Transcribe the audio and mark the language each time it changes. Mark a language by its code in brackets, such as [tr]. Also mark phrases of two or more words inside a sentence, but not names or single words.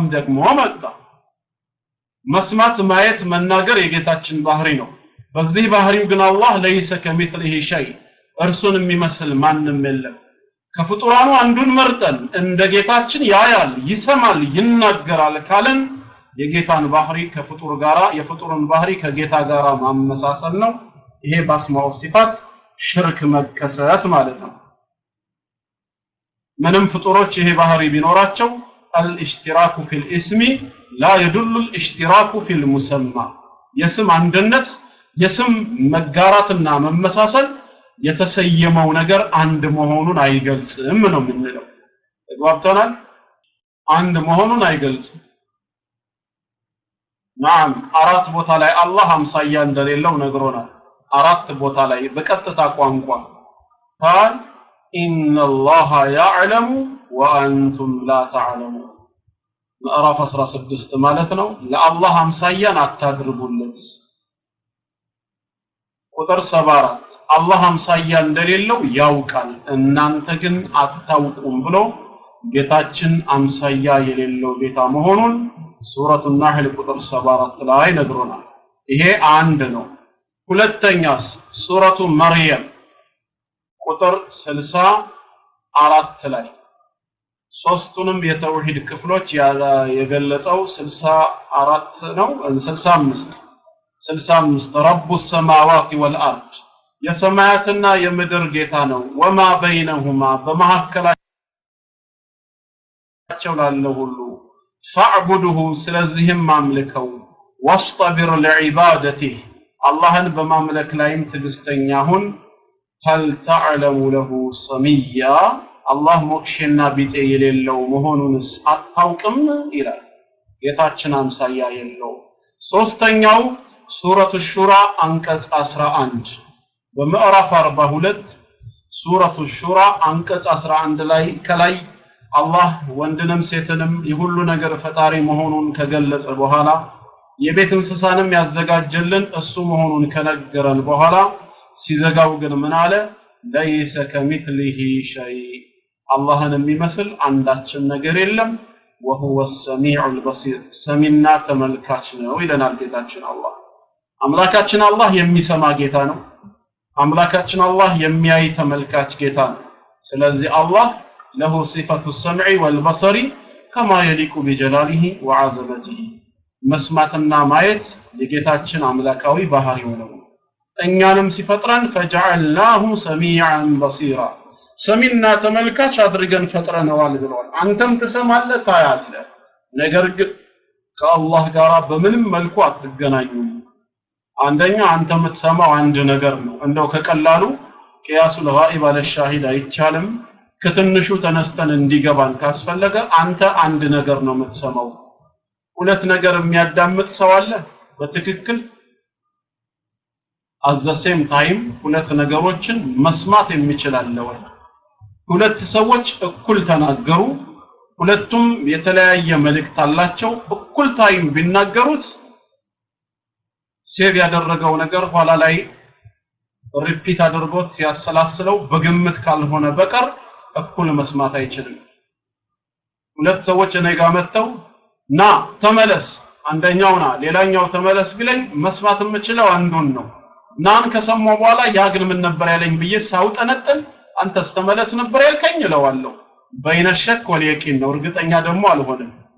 [am] ደግሞ መጣ መስማት ማየት መናገር የጌታችን ባህሪ ነው በዚህ ባህሪው ግን አላህ [ar] ليس كمثله شيء [am] እርሱን የሚመስል ማንንም የለም ከፍጡራኑ አንዱን መርጠን እንደ ጌታችን ያያል ይሰማል ይናገራል ካለን የጌታን ባህሪ ከፍጡር ጋራ የፍጡርን ባህሪ ከጌታ ጋራ ማመሳሰል ነው ይሄ በአስማው ሲፋት ሽርክ መከሰት ማለት ነው ምንም ፍጡሮች ይሄ ባህሪ ቢኖራቸው [ar] الاشتراك في الاسم لا يدل الاشتراك في المسمى [am] የስም አንድነት የስም መጋራትና መመሳሰል የተሰየመው ነገር አንድ መሆኑን አይገልጽም ነው የምንለው ተግባብተናል አንድ መሆኑን አይገልጽም ናም አራት ቦታ ላይ አላህ አምሳያ እንደሌለው ነግሮናል አራት ቦታ ላይ በቀጥታ ቋንቋ [ar] قال ان الله يعلم وانتم لا تعلمون [am] ምዕራፍ 16 ማለት ነው ለአላህ አምሳያን አታድርጉለት ቁጥር 74 አላህ አምሳያ እንደሌለው ያውቃል እናንተ ግን አታውቁም ብሎ ጌታችን አምሳያ የሌለው ጌታ መሆኑን ሱረቱ ናህል ቁጥር 74 ላይ ነግሮናል ይሄ አንድ ነው ሁለተኛስ ሱረቱ መርየም ቁጥር 64 ላይ ሶስቱንም የተውሂድ ክፍሎች የገለጸው 64 ነው 65 [ar] رب السماوات والأرض [am] የሰማያትና የምድር ጌታ ነው [ar] وما بينهما [am] በመሐከላቸው ላለው ሁሉ فاعبده ስለዚህም ማምልከው [ar] واصطبر لعبادته [am] አላህን በማምለክ ላይም ትግስተኛ ሁን [ar] هل تعلم له سميا [am] አላህ ሞክሽና ቢጤ የሌለው መሆኑንስ አታውቅም ይላል ጌታችን አምሳያ የለው ሶስተኛው ሱረቱ ሹራ አንቀጽ 11 በምዕራፍ 42 ሱረቱ ሹራ አንቀጽ 11 ላይ ከላይ አላህ ወንድንም ሴትንም የሁሉ ነገር ፈጣሪ መሆኑን ከገለጸ በኋላ የቤት እንስሳንም ያዘጋጀልን እሱ መሆኑን ከነገረን በኋላ ሲዘጋው ግን ምን አለ [ar] ليس كمثله شيء [am] አላህን የሚመስል አንዳችን ነገር የለም [ar] وهو السميع البصير [am] ሰሚና ተመልካች ነው ይለናል ጌታችን አላህ አምላካችን አላህ የሚሰማ ጌታ ነው አምላካችን አላህ የሚያይ ተመልካች ጌታ ነው ስለዚህ አላህ [ar] له صفة السمع والبصر كما يليق بجلاله وعظمته [am] መስማትና ማየት የጌታችን አምላካዊ ባህሪው ነው እኛንም ሲፈጥረን [ar] فجعلناه سميعا بصيرا [am] ሰሚና ተመልካች አድርገን ፈጥረነዋል ብለዋል አንተም ተሰማለህ ታያለህ ነገር ግን ከአላህ ጋር በምንም መልኩ አትገናኙም አንደኛ አንተ የምትሰማው አንድ ነገር ነው እንደው ከቀላሉ [ar] قياس الغائب على الشاهد [am] አይቻልም ከትንሹ ተነስተን እንዲገባን ካስፈለገ አንተ አንድ ነገር ነው የምትሰማው ሁለት ነገር የሚያዳምጥ ሰው አለ በትክክል [en] at the same time ሁለት ነገሮችን መስማት የሚችል አለ ወይ ሁለት ሰዎች እኩል ተናገሩ ሁለቱም የተለያየ መልእክት አላቸው እኩል ታይም ቢናገሩት [am] ሴቭ ያደረገው ነገር ኋላ ላይ ሪፒት አድርጎት ሲያሰላስለው በግምት ካልሆነ በቀር እኩል መስማት አይችልም ሁለት ሰዎች እኔ ጋር መጥተው ና ተመለስ አንደኛው ና ሌላኛው ተመለስ ቢለኝ መስማት የምችለው አንዱን ነው ናን ከሰማው በኋላ ያግል ምን ነበር ያለኝ ብዬ ሳውጠነጥን አንተስ ተመለስ ነበር ያልከኝ እለዋለሁ [ar] بين الشك واليقين [am] ነው እርግጠኛ ደግሞ አልሆነም